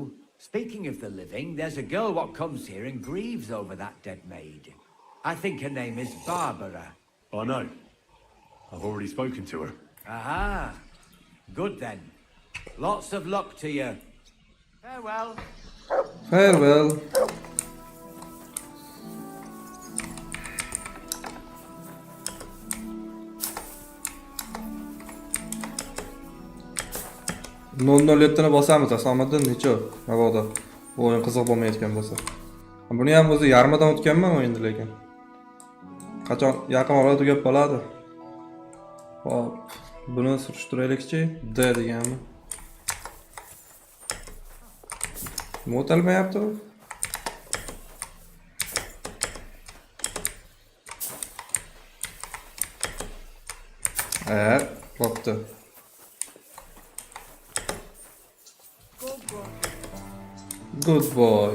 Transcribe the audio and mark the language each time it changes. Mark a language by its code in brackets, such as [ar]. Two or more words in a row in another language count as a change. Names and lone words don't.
[en] Speaking of the living, there's a girl what comes here and grieves over that dead maid. I think her name is Barbara. I know. I've already spoken to her. Aha. Good then. Lots of luck to you. Farewell. Farewell. [uz] Nol yettini bosamiz Asomiddin necha mabodo bu o'yin qiziq bo'lmayotgan bo'lsa. Buni ham o'zi yarmidan o'tganman o'yinda lekin. Qachon yaqin orada tugab qoladi. Hop, buni surishtiraylikchi. D deganmi? Nima o'talmayapti u? Bo'pti. [en] Good boy.